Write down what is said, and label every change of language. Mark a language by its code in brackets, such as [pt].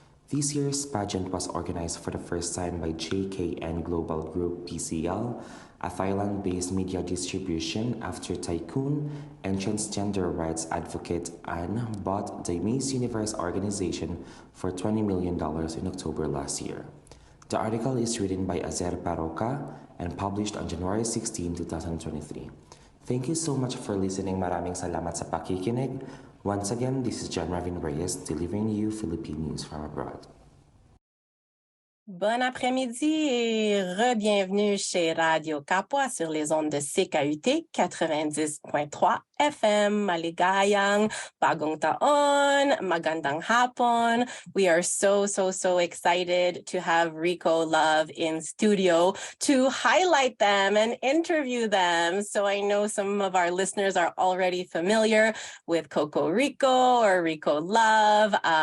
[en] This year's pageant was organized for the first time by JKN Global Group PCL, a Thailand-based media distribution after tycoon and transgender rights advocate Anne bought the Miss Universe organization for $20 million in October last year. The article is written by Azer Paroca and published on January 16, 2023. Thank you so much for listening. [tl] Maraming salamat sa pakikinig. [en] Once again, this is John Marvin Reyes delivering you Philippine news from abroad. [fr] Bon après-midi et re-bienvenue chez Radio Kapwa sur les ondes de CKUT 90.3 FM. [tl] Maligayang, bagong taon, magandang hapon. [en] We are so excited to have Rico Love in studio to highlight them and interview them. So I know some of our listeners are already familiar with Coco Rico or Rico Love.